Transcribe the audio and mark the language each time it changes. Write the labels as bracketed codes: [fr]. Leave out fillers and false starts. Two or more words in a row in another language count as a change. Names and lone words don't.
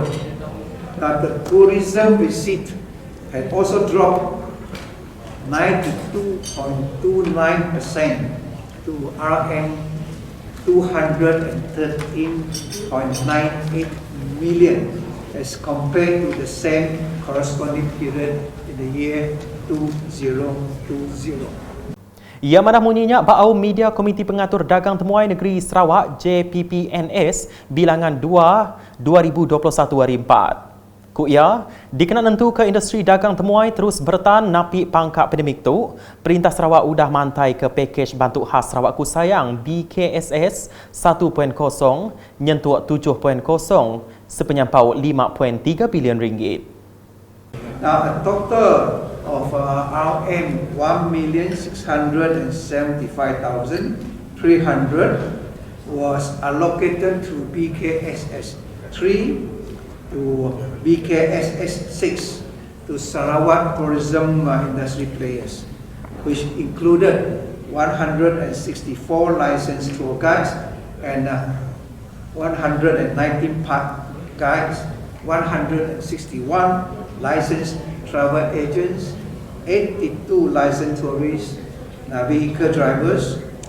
[en] Now the tourism receipt had also dropped 92.29% to RM213.98 million as compared to the same corresponding period in the year 2020. [iba] Ia madah munyinya Ba'au Media Komiti Pengatur Dagang Temuai Negeri Sarawak JPPNS bilangan 2 2021 hari 4. Kuya, dikena nentu ke industri dagang temuai terus bertahan napi pangkat pandemik tu, Perintah Sarawak udah mantai ke pakej bantu khas Sarawak Ku Sayang BKSS 1.0 nyentuh 7.0 sepenyampau RM5.3 bilion. [en] Now a total of RM1,675,300 was allocated to BKSS 3 to BKSS 6 to Sarawak tourism industry players, which included 164 licensed tour guides and 119 park guides, 161 licensed travel agents, 82 licensed tourist vehicle drivers,